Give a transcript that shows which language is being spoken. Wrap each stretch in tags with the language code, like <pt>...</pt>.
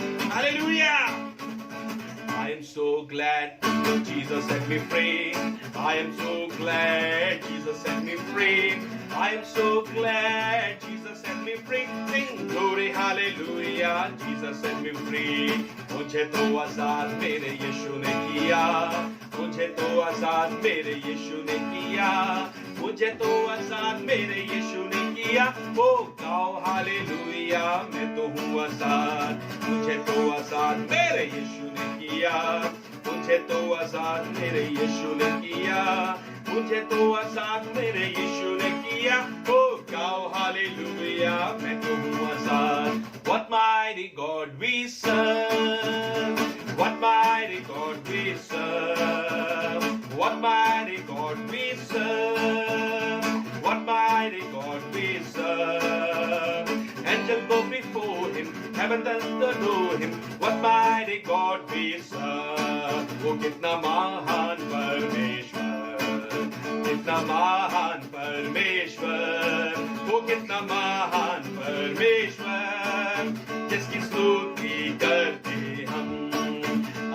<en>Hallelujah! I am so glad Jesus set me free. I am so glad Jesus set me free. I am so glad Jesus set me free. Sing glory, hallelujah, Jesus set me free.</en> <hi>मुझे तो आजाद मेरे यीशु ने किया. मुझे तो आजाद मेरे यीशु ने किया. मुझे तो आजाद मेरे यीशु ने किया. ओ गाओ हालेलुया, मैं तो हूँ आजाद. मुझे तो आजाद मेरे यीशु ने किया. मुझे तो आजाद मेरे यीशु ने किया. मुझे तो आजाद मेरे यीशु ने किया. ओ गाओ हालेलुया, मैं तो हूँ आजाद.</hi> <en>What mighty God we serve. What mighty God we serve. What mighty God we serve. What mighty God we serve. Angels go before him, heaven does adore him. What mighty God we serve.</en> <hi>वो कितना महान परमेश्वर, कितना महान परमेश्वर. वो कितना महान परमेश्वर, जिसकी स्तुति करते हम.</hi>